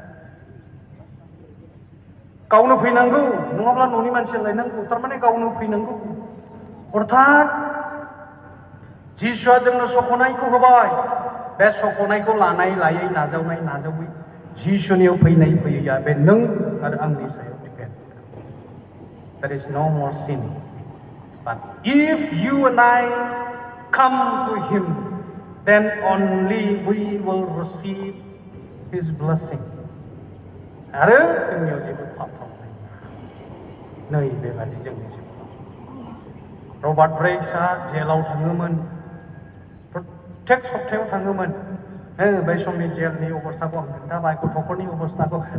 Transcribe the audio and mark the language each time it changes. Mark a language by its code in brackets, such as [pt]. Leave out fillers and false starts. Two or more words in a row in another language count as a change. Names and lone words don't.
[brx] गावनो फैनांगौ नङाब्ला न'नि मानसिया लायनांगौ थारमाने गावनो फैनांगौ अर्थात जिसुआ जोंनो सख'नायखौ होबाय बे सख'नायखौ लायै नाजावै जिसुनियाव फैयैया बे नों आरो आंनि सायाव डिपेन्ड [en] There is no more sin but if you and I come to him then only we will receive his blessing [brx] आरो जोंनियाव जेबो पाप थानाय नै बेबादि जोंनि जिउआव रबार्ट ब्रेक्सआ जेलाव थाङोमोन प्रत्येक सप्तायाव थाङोमोन बै समनि जेलनि अबस्थाखौ आं खोन्थाबाय गथ'फोरनि अबस्थाखौ